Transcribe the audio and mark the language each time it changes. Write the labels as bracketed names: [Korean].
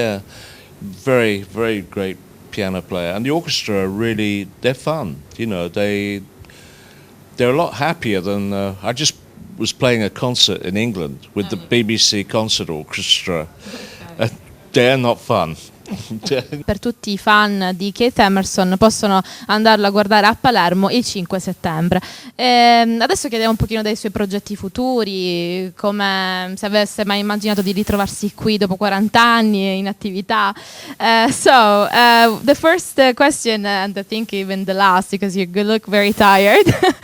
[English] Yeah, very very great piano player, and the orchestra they're fun. They're a lot happier than I just was playing a concert in England with the BBC Concert Orchestra. They're not fun. [Italian] Per tutti i fan di Keith Emerson possono andarlo a guardare a Palermo il 5 settembre. Adesso chiediamo un pochino dei suoi progetti futuri, come se avesse mai immaginato di ritrovarsi qui dopo 40 anni in attività. [English] The first question, and I think even the last, because you look very tired.